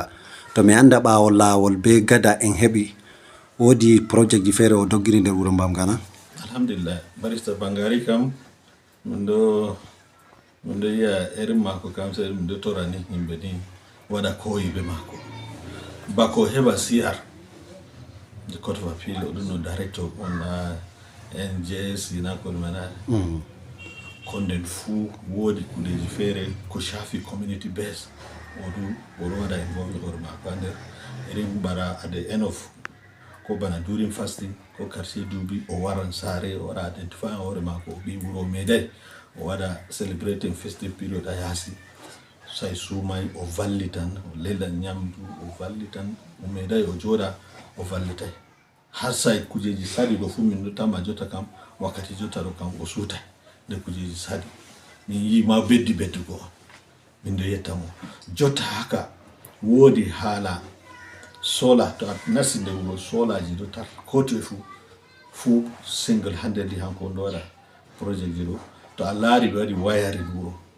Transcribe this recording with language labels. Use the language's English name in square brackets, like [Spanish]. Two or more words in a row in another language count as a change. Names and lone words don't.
[Fula] To mi anda ɓawo lawol be gada en heɓi wodi project ji fere o doggiri nder wuro Bamga na? Alhamdulillah, barista Bangari kam min ɗo yiya irin mako kam sai min ɗo torani yimɓe ni waɗa koyi be mako bako heɓa CR [English] the court of appeal [Fula] o ɗum no director on NJS na ko mana konden fu wodi kuɗeji fere ko shafi [English] community base [Fula] oɗo waɗa involve hoore mako nder irin bara [English] at the end of [Fula] ko bana during fasting ko karshe duuɓi o waran saare o waɗa identify hoore mako o ɓi wuro meeɗay o waɗa [English] celebrating festive period [Fula] a yaasi sai sumay o vallitan o lelan nyamdu o vallitan o meeɗay o jooɗa o vallitay har sai kujeji sadi ɗo fu min ɗo tama jotta kam wakkati jotta ɗo kam o suutay nde kujeji sadi min yi ma beddugo on min ɗo yetta mo jotta haka woodi haala sola to a nasti nde wuro solaji ɗo tar ko toye fu [English] single handedly [Fula] hanko ɗo waɗa project ji ɗo to a laari ɓe waɗi wayari wuro